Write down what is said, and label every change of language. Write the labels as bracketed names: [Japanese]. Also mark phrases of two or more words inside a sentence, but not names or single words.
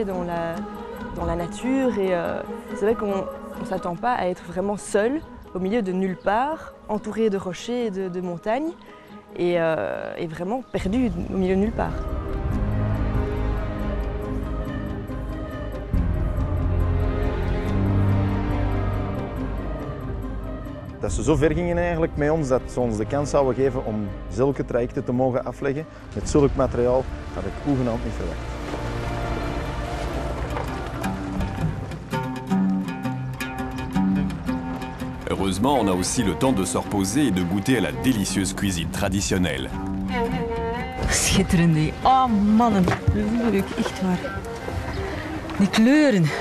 [French] dans la nature et c'est vrai qu'on ne s'attend pas à être vraiment seul au milieu de nulle part, entouré de rochers et de montagnes et vraiment perdu au milieu de nulle part. [Dutch] Dat ze zo ver gingen eigenlijk met ons, dat ze ons de kans zouden geven om zulke trajecten te mogen afleggen met zulk materiaal, had ik hoegenaamd niet verwacht. [French] Heureusement, on a aussi le temps de se reposer et de goûter à la délicieuse cuisine traditionnelle. [Dutch] Schitterend. Oh mannen, leuk, echt waar. Die kleuren.